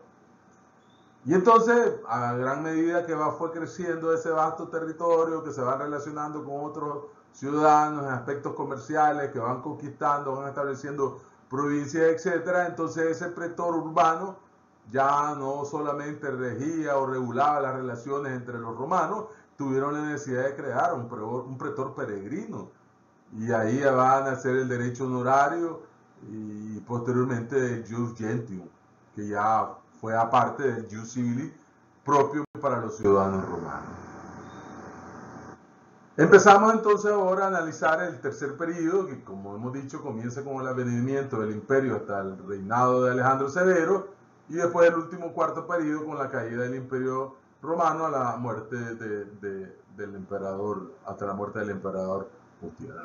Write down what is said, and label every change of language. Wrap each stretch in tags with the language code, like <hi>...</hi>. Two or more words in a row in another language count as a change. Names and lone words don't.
<es>Y entonces, a gran medida que fue creciendo ese vasto territorio, que se va relacionando con otros ciudadanos en aspectos comerciales, que van conquistando, van estableciendo provincias, etc., entonces ese pretor urbano ya no solamente regía o regulaba las relaciones entre los romanos, tuvieron la necesidad de crear un pretor peregrino. Y ahí va a nacer el derecho honorario y posteriormente el</es> <la>jus gentium,</la> <es>que ya fue aparte del</es> <la>jus civili</la> <es>propio para los ciudadanos romanos. Empezamos entonces ahora a analizar el tercer periodo, que como hemos dicho comienza con el advenimiento del imperio hasta el reinado de Alejandro Severo, y después el último cuarto periodo con la caída del imperio romano a la muerte del emperador, hasta la muerte del emperador Justiniano.</es>